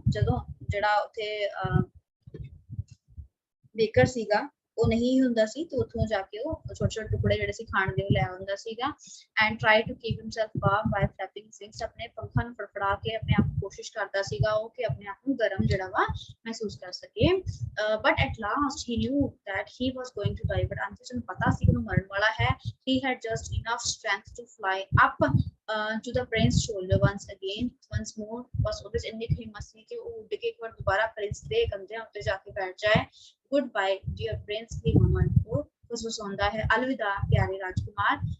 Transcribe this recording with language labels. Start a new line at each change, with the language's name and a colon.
Punjabi: ਜਦੋਂ ਜਿਹੜਾ ਉੱਥੇ ਬੇਕਰ ਸੀਗਾ ਉਹ ਨਹੀਂ ਹੁੰਦਾ ਸੀ ਤੇ ਉੱਥੋਂ ਜਾ ਕੇ ਉਹ ਛੋਟੇ ਛੋਟੇ ਟੁਕੜੇ ਜਿਹੜੇ ਸੀ ਖਾਣ ਦੇ ਉਹ ਲੈ ਆਉਂਦਾ ਸੀਗਾ।
English: and try to keep himself warm by flapping his wings,
Punjabi: ਆਪਣੇ ਪੰਖਾਂ ਨੂੰ ਫੜਫੜਾ ਕੇ ਆਪਣੇ ਆਪ ਨੂੰ ਕੋਸ਼ਿਸ਼ ਕਰਦਾ ਸੀਗਾ ਉਹ ਕਿ ਆਪਣੇ ਆਪ ਨੂੰ ਗਰਮ ਜਿਹੜਾ ਵਾ ਮਹਿਸੂਸ ਕਰ ਸਕੇ।
English: but at last he knew that he was going to die, but
Punjabi: ਅੰਤ ਨੂੰ ਪਤਾ ਸੀ ਕਿ ਉਹ ਮਰਨ ਵਾਲਾ ਹੈ।
English: he had just enough strength to fly up to the prince's shoulder once more,
Punjabi: ਬਸ ਉਹਦੇ ਚ ਇੰਨੀ ਹਿੰਮਤ ਸੀ ਕਿ ਉਹ ਉੱਡ ਕੇ ਇੱਕ ਵਾਰ ਦੁਬਾਰਾ ਪ੍ਰਿੰਸ ਦੇ ਕੰਧਿਆਂ ਉੱਤੇ ਜਾ ਕੇ ਬੈਠ ਜਾਏ।
English: goodbye dear prince, he murmured,
Punjabi: ਉਹ ਫਸਫਸਾਉਂਦਾ ਹੈ, ਅਲਵਿਦਾ ਪਿਆਰੇ ਰਾਜਕੁਮਾਰ।